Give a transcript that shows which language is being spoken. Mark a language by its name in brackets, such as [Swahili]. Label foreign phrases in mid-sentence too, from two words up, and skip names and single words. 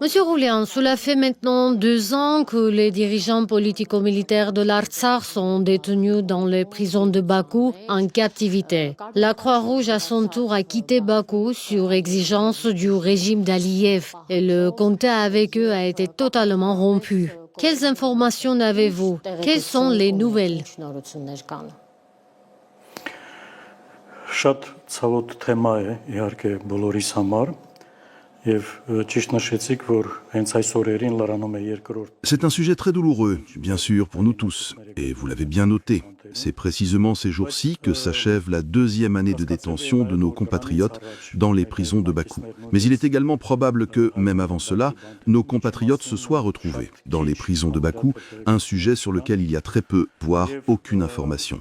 [French] Monsieur Roulian, cela fait maintenant 2 ans que les dirigeants politico-militaires de l'Artsakh sont détenus dans les prisons de Bakou en captivité. La Croix-Rouge à son tour a quitté Bakou sur exigence du régime d'Aliyev et le contact avec eux a été totalement rompu. Quelles informations avez-vous? Quelles sont les nouvelles? [Armenian] Շատ ցավոտ թեմա է իհարկե բոլորիս համար եւ ճիշտ նշեցիք որ հենց այս օրերին լրանում է երկրորդ. [French] C'est un sujet très douloureux, bien sûr, pour nous tous, et vous l'avez bien noté. C'est précisément ces jours-ci que s'achève la 2e année de détention de nos compatriotes dans les prisons de Bakou. Mais il est également probable que, même avant cela, nos compatriotes se soient retrouvés dans les prisons de Bakou, un sujet sur lequel il y a très peu, voire aucune information.